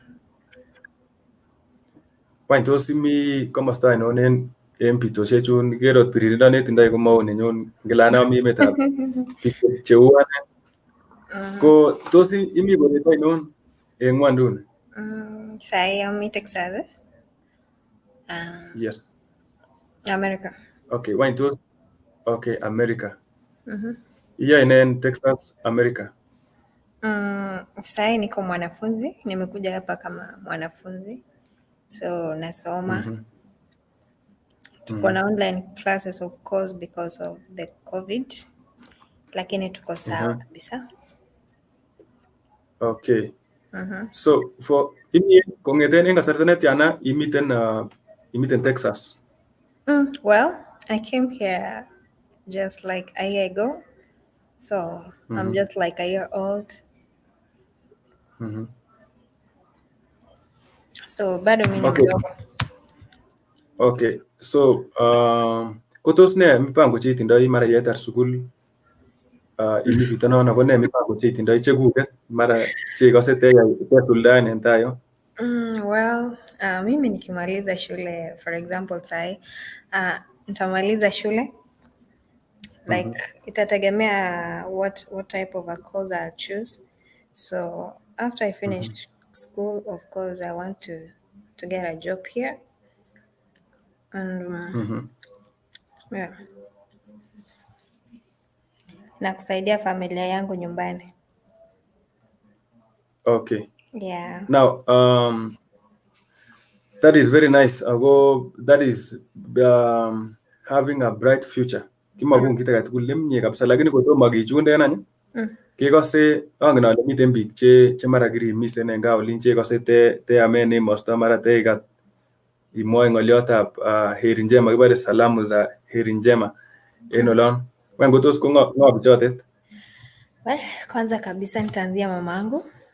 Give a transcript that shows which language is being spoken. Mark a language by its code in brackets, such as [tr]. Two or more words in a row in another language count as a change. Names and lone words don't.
[kln] Wany tos imi komosta ainon en bitosiechun? Ker ot biririndo netindoi komou nenyun ngilanam emetab biik cheu ane. Ko tos imi koret ainon en ng'wonduni? [sw] Sahi ami Texas. [en] Yes. America. [kln] Okay, wany tos America. Iyoe nee en Texas, America? [sw] Sahi niko mwanafunzi, nimekuja hapa kama mwanafunzi, so nasoma. Tuko na [en] online classes of course because of the COVID, [sw] lakini tuko sawa kabisa. [kln] Okay. So for imi kong'eten en kasarta netiana imiten Texas? [en] Well, I came here just like a year ago, so I'm just like a year old. [sw] So bado mimi ni mdogo. [en] Okay. [kln] So ko tos ne mipango cheitindoi mara yetar sukul imi bitonon ako ne mipango cheitindoi chekuket mara cheikose tesuldaen en tai yo? [en] Well, [sw] mimi nikimaliza shule, for example sahi, nitamaliza shule, [en] like itategemea what type of a course I'll choose. So after I finished school, of course I want to get a job here, and yeah, [sw] na kusaidia familia yangu nyumbani. [en] Okay. Yeah. Now that is very nice. That is having a bright future. [kln] Kimokun kit age tugul nemie kabisa, lakini kotomo kichunden any kekose angen ale miten biik che mara kirimisen en gaa olin chekose teamen emosto mara teikat imwoe ng'oliotab [sw] heri njema, [kln] kibore [sw] salamu za heri njema [kln] en olon. Wany kotos ko ng'o bichotet? [en] Well, [sw] kwanza kabisa nitaanzia mamangu.